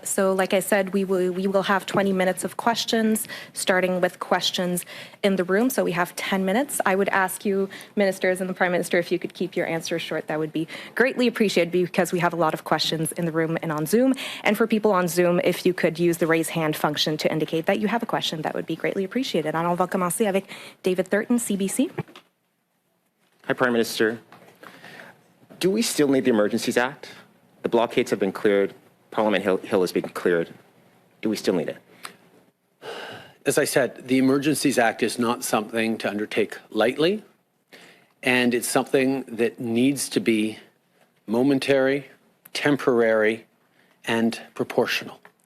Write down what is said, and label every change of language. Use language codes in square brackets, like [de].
[en] So, like I said, we will have 20 minutes of questions, starting with questions in the room. So we have 10 minutes. I would ask you, ministers and the Prime Minister, if you could keep your answers short. That would be greatly appreciated because we have a lot of questions in the room and on Zoom. And for people on Zoom, if you could use the raise hand function to indicate that you have a question, that would be greatly appreciated. And [fr] on va commencer avec David Thurton, CBC. [en] Hi, Prime Minister. Do we still need the Emergencies Act? The blockades have been cleared. Parliament Hill has been cleared. Do we still need it? As I said, the Emergencies Act is not something to undertake lightly, and it's something that needs to be momentary, temporary, and proportional.